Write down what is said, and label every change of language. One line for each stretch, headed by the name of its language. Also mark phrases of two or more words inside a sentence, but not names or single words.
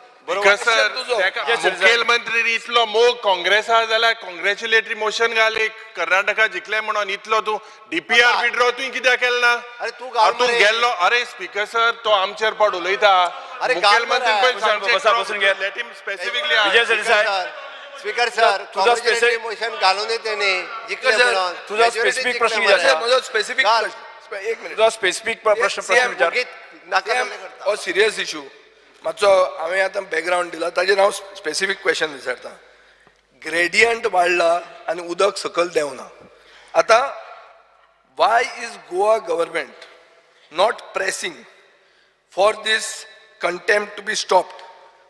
Konkani: मुखेलमंत्री इतलो मोग काँग्रेसा जाल्यार
English: congratulatory motion
Konkani: घाल कर्नाटका जिखले म्हणून. इतलो तू
English: DPR withdraw
Konkani: तुवें कित्याक केलें ना? अरे तूं गेल्लो. अरे
English: speaker sir,
Konkani: तो आमचेर पड उलयता.
English: speaker sir,
Konkani: तुझा
English: specific motion
Konkani: घालून तेणी जिखले म्हणून. तुझा स्पेसिफिक प्रश्न विचार. म्हजो स्पेसिफिक प्रश्न, एक मिनिट. तुझा स्पेसिफिक प्रश्न विचार. हो
English: serious issue
Konkani: मातसो हांवें आतां बॅकग्रावंड दिला, ताजेर हांव
English: specific question
Konkani: विचारता. ग्रेडियंट वाडला आनी उदक सकयल देंवना.
English: आतां why is Goa government not pressing for this contempt to be stopped?